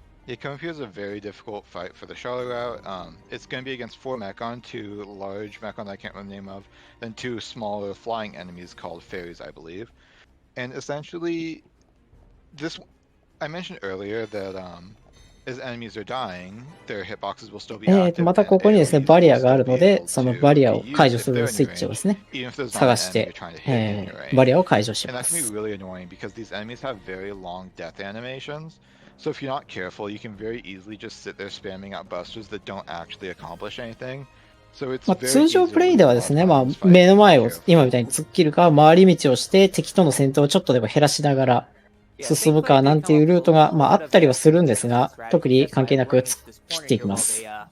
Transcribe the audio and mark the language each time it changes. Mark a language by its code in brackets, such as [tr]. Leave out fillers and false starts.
[en] Yeah, coming up here is a very difficult fight for the Charlotte route. It's going to be against 4 Mechon, 2 large Mechon that I can't remember the name of, then 2 smaller flying enemies called fairies, I believe. And essentially, I mentioned earlier that as enemies are dying, their hitboxes will still be active. [ja] またここにですね、バリアがあるので、そのバリアを解除するスイッチをですね、探して、バリアを解除します。 [en] And that can be really annoying because these enemies have very long death animations. So if you're not careful, you can very easily just sit there spamming out busters that don't actually accomplish anything. So it's [ja] 通常プレイではですね、まあ、目の前を今みたいに突っ切るか、回り道をして敵との戦闘をちょっとでも減らしながら、進むかなんていうルートが、まあ、あったりはするんですが、特に関係なく切っていきます。